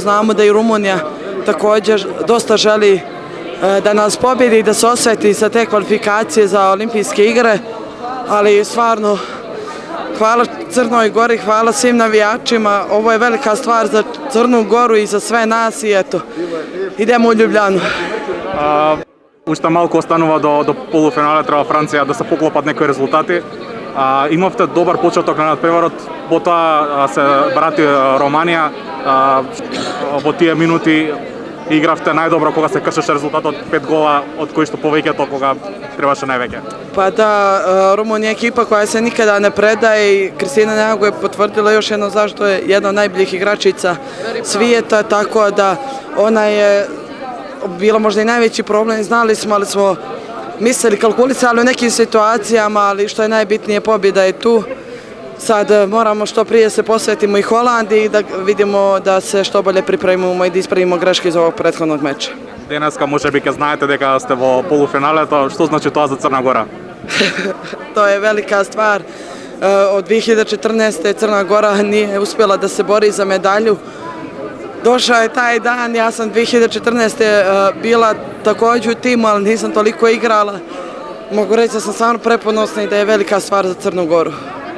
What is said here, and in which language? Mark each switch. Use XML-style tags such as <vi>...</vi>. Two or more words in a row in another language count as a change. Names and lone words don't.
<sr>Znamo da i Rumunija također dosta želi da nas pobjedi i da se osveti sa te kvalifikacije za olimpijske igre. Ali stvarno, hvala Crnoj Gori, hvala svim navijačima. Ovo je velika stvar za Crnu Goru i za sve nas i eto, idemo u Ljubljanu.</sr> <mk>Уште малку останува до полуфинале, треба Франција да се поклопат некои резултати. Имавте добар почеток на надпреварот, потоа се брати Романија. Во тие минути игравте најдобро кога се кршеше резултатот 5 гола, од кои што повеќето кога требаше највеќе.</mk> <sr>Pa da, Rumunija je ekipa koja se nikada ne predaje i Kristina Njago je potvrdila još jedno zašto je jedna od najboljih igračica svijeta, tako da ona je bila možda i najveći problem, znali smo, ali smo mislili, kalkulisali u nekim situacijama, ali što je najbitnije, pobjeda je tu. Sad moramo što prije se posvetimo i Holandiji i da vidimo da se što bolje pripremimo i da ispravimo greške iz ovog prethodnog meča.</sr> <mk>Денеска можеби ќе знаете дека сте во полуфиналето, што значи тоа за Црна Гора?</mk> <sr>To je velika stvar. Od 2014. Crna Gora nije uspjela da se bori za medalju. Došao je taj dan, ja sam 2014. bila također u timu, ali nisam toliko igrala. Mogu reći da sam stvarno preponosna i da je velika stvar za Crnu Goru.</sr>